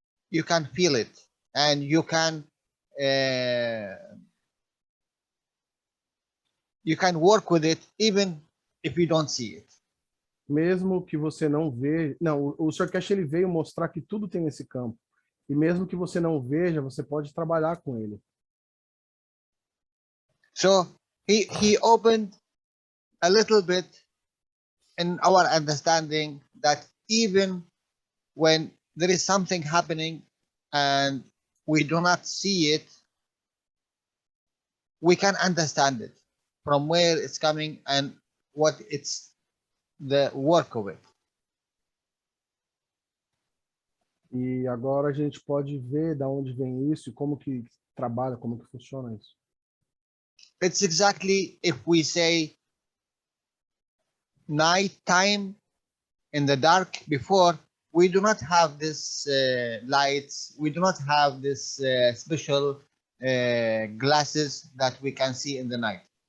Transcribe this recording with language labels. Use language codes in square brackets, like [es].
[en] you can feel it, and you can work with it even if you don't see it. [pt] Mesmo que você não veja... Não, o Sr. Cash ele veio mostrar que tudo tem esse campo. E mesmo que você não veja, você pode trabalhar com ele. [en] So he opened a little bit in our understanding that even when there is something happening and we do not see it, we can understand it from where it's coming and what it's the work of it. [pt] E agora a gente pode ver de onde vem isso e como que trabalha, como que funciona isso. [en] It's exactly if we say night time in the dark. Before, we do not have this lights, we do not have this special glasses that we can see in the night.